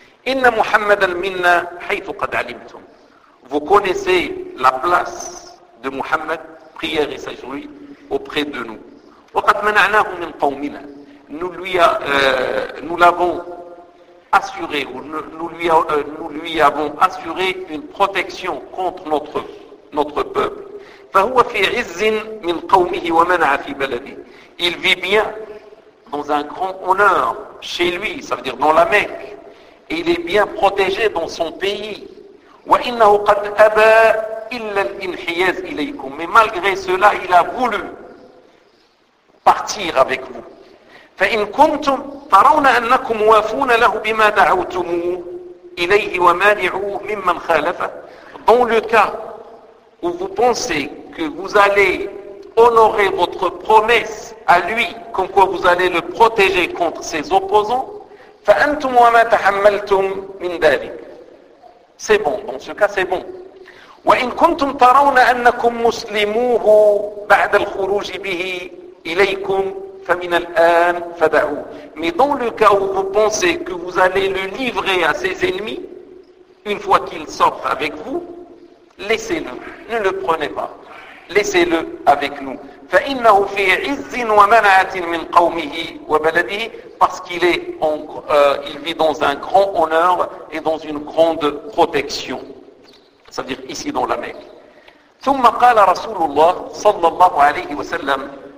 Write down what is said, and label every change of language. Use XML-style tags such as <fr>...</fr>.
<ar>Inna Muhammadan minna haythu qad alimtum.</ar> <fr>Vous connaissez la place de Muhammad, prière et sage sur lui, auprès de nous.</fr> <ar>وقد منعناهم من قومنا.</ar> <fr>Nous lui avons assuré une protection contre notre peuple.</fr> <ar>فهو في عز من قومه ومنع في بلده.</ar> <fr>Il vit bien dans un grand honneur chez lui, ça veut dire dans la Mecque, et il est bien protégé dans son pays.</fr> <ar>وإنه قد أبى illa al-inhiyaz ilaykum.</ar> <fr>Mais malgré cela, il a voulu partir avec vous.</fr> <ar>فإن كنتم ترون أنكم موافون له بما دعوتموه إليه ومانعوه ممن خالفه.</ar> <fr>Dans le cas où vous pensez que vous allez honorer votre promesse à lui, comme quoi vous allez le protéger contre ses opposants,</fr> <ar>فأنتم وما تحملتم من ذلك.</ar> <fr>C'est bon, dans ce cas c'est bon.</fr> <ar>وإن كنتم ترون أنكم مسلموه بعد الخروج به إليكم فمن الآن فدعوه.</ar> <fr>Mais dans le cas où vous pensez que vous allez le livrer à ses ennemis, une fois qu'il sort avec vous, laissez-le, ne le prenez pas. Laissez-le avec nous.</fr> <ar>فإنه في عز ومنعة من قومه وبلده.</ar> <fr>Parce qu'il est en, il vit dans un grand honneur et dans une grande protection. C'est-à-dire ici dans la Mecque.</fr> <ar>ثم قال رسول الله صلى الله عليه وسلم.</ar>